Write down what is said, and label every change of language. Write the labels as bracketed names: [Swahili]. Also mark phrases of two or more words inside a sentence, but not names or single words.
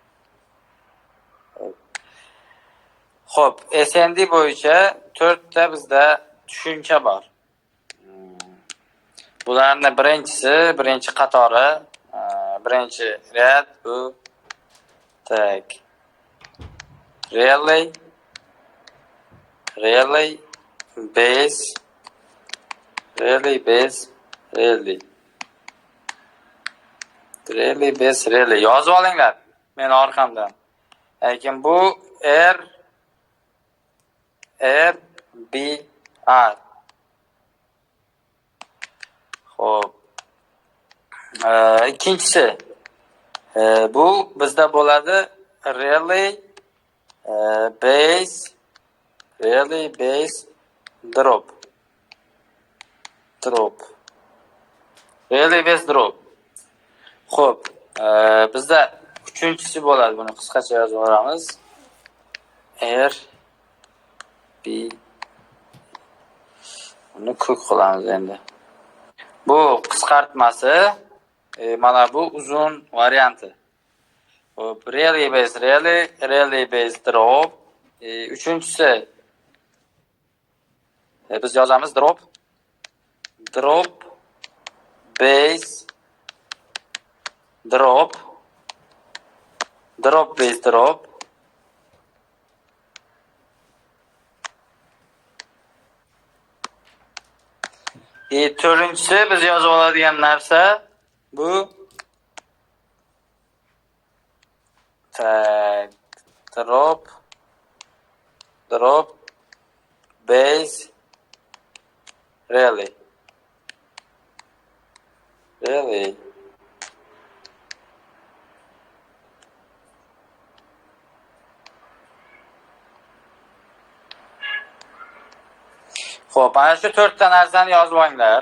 [Uzbek] Xo'p, SND bo'yicha 4 ta bizda tushuncha bor. Bularni birinchi qatori, birinchi rad bu tak. [English] Really, base, really. [Uzbek] Yozib olinglar meni orqamdan. Lekin bu R, B, R. Xo'p. Ikkinchisi bu bizda bo'ladi [English] really base drop. Really base drop. [Uzbek] Xo'p, bizda uchinchisi bo'ladi. Buni qisqacha yozib olamiz. R B. Buni ko'k qilamiz endi. Bu qisqartmasi, mana bu uzun varianti. Hop, [English] really base drop. [Uzbek] Uchinchisi biz yozamiz [English] drop base drop base drop. [Uzbek] To'rtinchisi biz yozib oladigan narsa bu [English] tag drop base really. [Uzbek] Xo'p, mana shu 4 ta narsani yozib olinglar.